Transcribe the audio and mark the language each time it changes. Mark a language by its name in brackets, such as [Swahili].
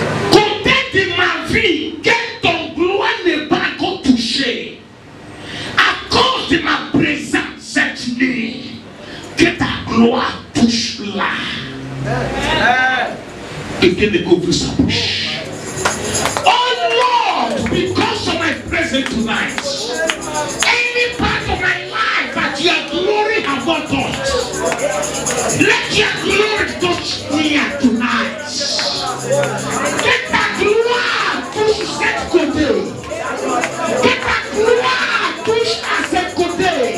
[French] Côté de ma vie, que ton gloire n'est pas encore touchée. À cause de ma présence cette nuit. Que ta gloire touche là. Quelqu'un découvre sa bouche. [English] Oh Lord, because of my presence tonight, any part of my life that your glory has not touched, let your glory touch me tonight. [French] Que ta gloire touche cette côté. Que ta gloire touche à cette côté.